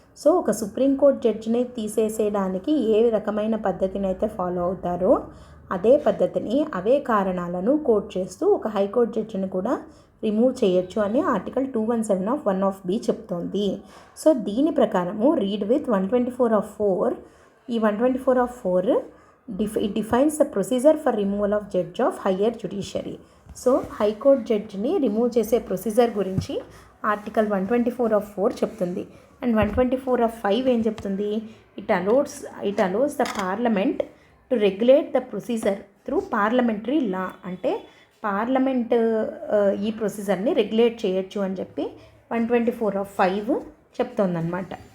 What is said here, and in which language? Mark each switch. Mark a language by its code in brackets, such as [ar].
[te] So ఒక supreme court జడ్జిని తీసేసేయడానికి ఏ రకమైన పద్ధతిని అయితే ఫాలో అవుతారో అదే పద్ధతిని, అవే కారణాలను కోట్ చేస్తూ ఒక హైకోర్టు జడ్జిని కూడా రిమూవ్ చేయొచ్చు అని ఆర్టికల్ 217 ఆఫ్ 1 ఆఫ్ బి చెప్తోంది. సో దీని ప్రకారము రీడ్ విత్ 124 ఆఫ్ 4. [en] ఈ 124 of 4 it defines the procedure for removal of judge of higher judiciary. [te] So high court జడ్జిని remove చేసే ప్రొసీజర్ గురించి ఆర్టికల్ 124 ఆఫ్ 4 చెప్తుంది. అండ్ 124 ఆఫ్ 5 ఏం చెప్తుంది, [en] it allows the parliament to regulate the procedure through parliamentary law, [te] అంటే parliament ఈ ప్రొసీజర్ని regulate చేయొచ్చు అని చెప్పి 124 ఆఫ్ 5 చెప్తోందన్నమాట.